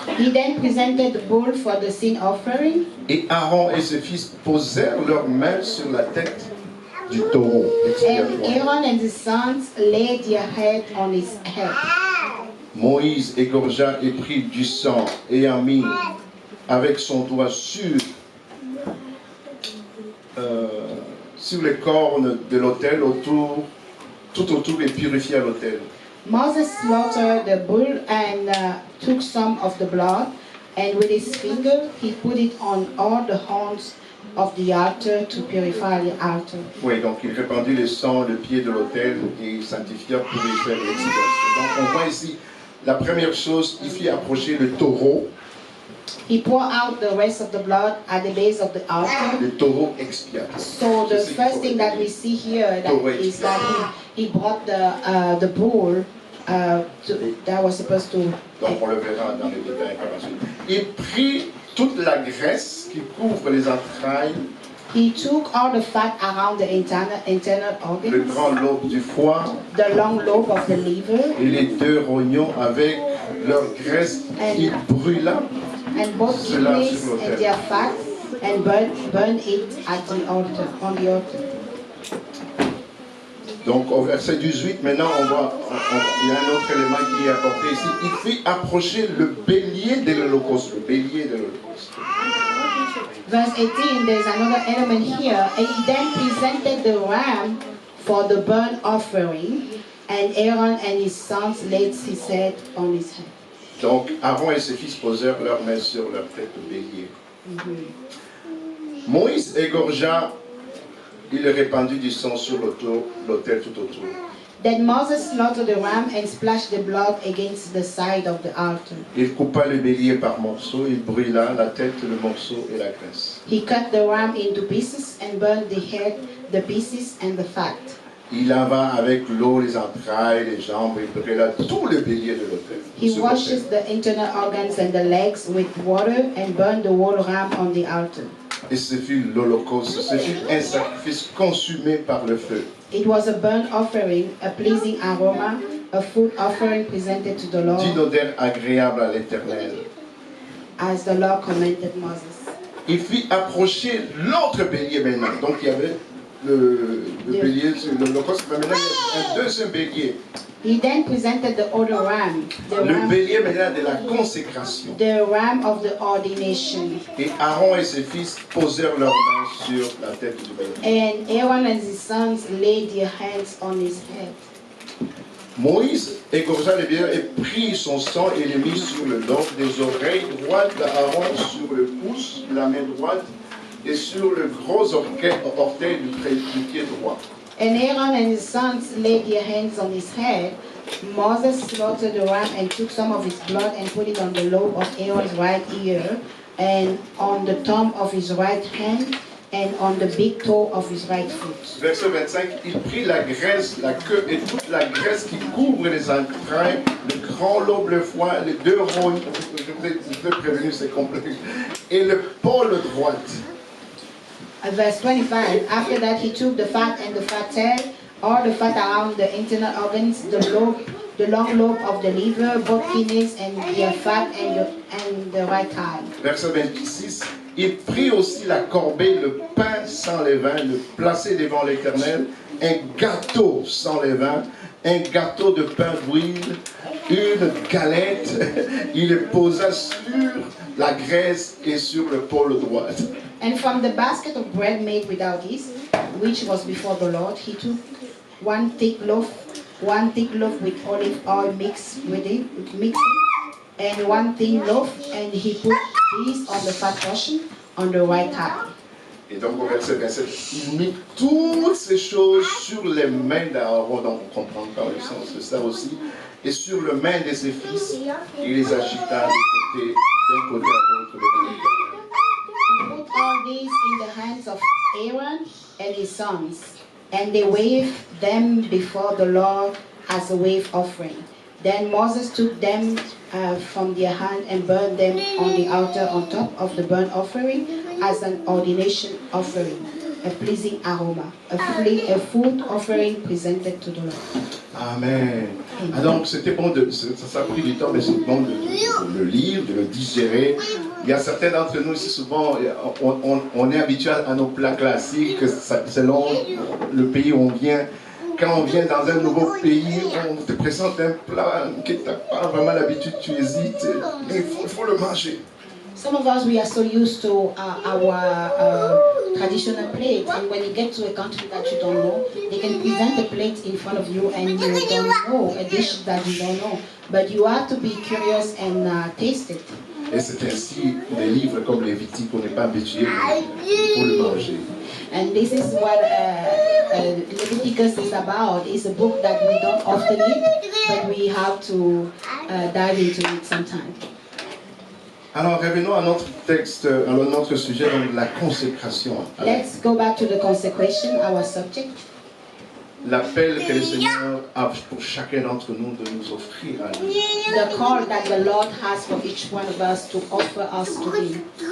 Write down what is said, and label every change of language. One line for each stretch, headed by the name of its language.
English: He then presented the bull for the sin offering.
French: Et Aaron et ses fils posèrent leurs mains sur la tête du taureau
English: And
French: expiatoire.
English: Aaron and his sons laid their head on his head.
French: Moïse égorgea et prit du sang et en mit avec son doigt sur les cornes de l'autel tout autour et purifia l'autel.
English: Moses slaughtered the bull and took some of the blood, and with his finger he put it on all the horns of the altar to purify the altar.
French: Oui, donc il répandit le sang, le pied de l'autel et il sanctifia pour y faire l'expiation. Donc on voit ici, la première chose, il fit approcher le taureau.
English: He poured out the rest of the blood at the base of the altar.
French: Le taureau expiatoire.
English: So the first thing that we see here is that he brought the bull that was supposed to.
French: Donc on le verra dans les détails par la suite. Il prit toute la graisse qui couvre les entrailles.
English: He took all the fat around the internal organs,
French: le grand lobe du foie,
English: the long lobe of the liver,
French: et les deux rognons avec leur graisse, il brûla
English: and both
French: cela
English: kidneys
French: sur
English: and
French: l'autel.
English: their fat, and burn it at the altar, on the altar.
French: Donc au verset 18, maintenant il y a un autre élément qui est apporté ici. Il fit approcher le bélier de l'Holocauste. Le bélier de l'Holocauste.
English: Verse 18, there's another element here. And he then presented the ram for the burnt offering, and Aaron and his sons laid his head on his head.
French: Donc Aaron et ses fils posèrent leurs mains sur leur tête de bélier. Moïse égorgea, il répandit du sang sur l'autel tout autour.
English: Then Moses slaughtered the ram and splashed the blood against the side of the altar.
French: Il coupa le bélier par morceaux, il brûla la tête, le morceau et la graisse.
English: He cut the ram into pieces and burned the head, the pieces, and the fat.
French: Il lava avec l'eau les entrailles, les jambes, il brûla tout le bélier de l'autel.
English: He washes the internal organs and the legs with water and burned the whole ram on the altar.
French: Et ce fut l'Holocauste, ce fut un sacrifice consumé par le feu.
English: It was a burnt offering, a pleasing aroma, a food offering presented to the Lord,
French: D'une odeur agréable à l'Éternel.
English: as the Lord commanded Moses.
French: Il fit approcher l'autre bélier maintenant. Donc il y avait le bélier sur l'Holocauste, mais maintenant il y a un deuxième bélier.
English: He then presented the other ram,
French: Le bélier maintenant de la consécration.
English: the ram of the ordination.
French: Et Aaron et ses fils posèrent leurs mains sur la tête du bélier.
English: And Aaron and his sons laid their hands on his head.
French: Moïse égorgea le bélier et prit son sang et le mit sur le lobe des oreilles droites d'Aaron, sur le pouce de la main droite et sur le gros orteil du pied droit.
English: And Aaron and his sons laid their hands on his head. Moses slaughtered the ram and took some of his blood and put it on the lobe of Aaron's right ear, and on the thumb of his right hand, and on the big toe of his right foot.
French: Verset 25, il prit la graisse, la queue et toute la graisse qui couvre les entrailles, le grand lobe, le foie, les deux rognes, je vous ai prévenu, c'est complexe, et le pôle droite.
English: Verse 25, after that he took the fat and the fat head, all the fat around the internal organs, the long lobe of the liver, both kidneys and their fat, and the right thigh.
French: Verset 26, il prit aussi la corbeille, le pain sans levain, le plaçait devant l'Éternel, un gâteau sans levain, un gâteau de pain d'huile, une galette, il le posa sur la graisse et sur le pôle droit.
English: And from the basket of bread made without yeast, which was before the Lord, he took one thick loaf with olive oil mixed with it, and one thin loaf, and he put these on the fat portion on the right thigh.
French: Et donc au verset 27, il mit toutes ces choses sur les mains d'Aaron, donc on comprend par le sens de ça aussi, et sur les mains de ses fils, il les agita d'un côté à l'autre devant l'Éternel.
English: He put all these in the hands of Aaron and his sons, and they waved them before the Lord as a wave offering. Then Moses took them from their hand and burned them on the altar on top of the burnt offering as an ordination offering, a pleasing aroma, a food offering presented to the Lord. Amen.
French: Ah, donc c'était bon, ça a pris du temps, mais c'est bon de le lire, de le digérer. Il y a certains d'entre nous ici, souvent, on est habitué à nos plats classiques, selon le pays où on vient. Quand on vient dans un nouveau pays, on te présente un plat que tu n'as pas vraiment l'habitude, tu hésites, mais il faut le manger.
English: Some of us, we are so used to our traditional plate, and when you get to a country that you don't know, they can present a plate in front of you and you don't know, a dish that you don't know. But you have to be curious and taste it.
French: Et c'est ainsi des livres comme Lévitique, on n'est pas habitué pour le manger.
English: And this is what Leviticus is about. It's a book that we don't often eat, but we have to dive into it sometime.
French: Alors revenons à notre texte, à notre sujet, donc la consécration.
English: Let's go back to the consecration, our subject.
French: L'appel que le Seigneur a pour chacun d'entre nous de nous offrir à lui.
English: The call that the Lord has for each one of us to offer us to Him.